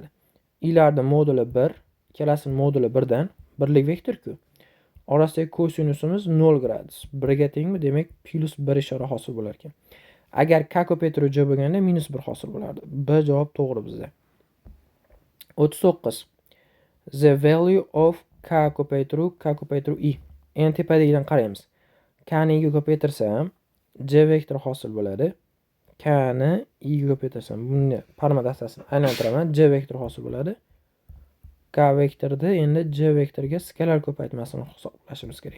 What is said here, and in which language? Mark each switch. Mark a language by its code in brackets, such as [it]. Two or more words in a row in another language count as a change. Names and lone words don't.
[uz] I'larning moduli 1, ikkalasining moduli 1 dan birlik vektor-ku. Orasidagi kosinusimiz 0 gradus. 1 ga tengmi? Demak, plus 1 ishora hosil bo'lar ekan. Agar K ko'paytiruv J bo'lganda minus 1 hosil bo'lardi. B javob to'g'ri bizda. 39. [en] The value of K ko'paytiruv I. [uz] Endi tepadagidan qaraymiz. K ni I ga ko'paytirsam, J vektor hosil bo'ladi. K ni I ga ko'paytirsam, buni parma dastasini aylantiraman, J vektor hosil bo'ladi. K vektorda endi J vektorga skalar ko'paytmasini hisoblashimiz kerak.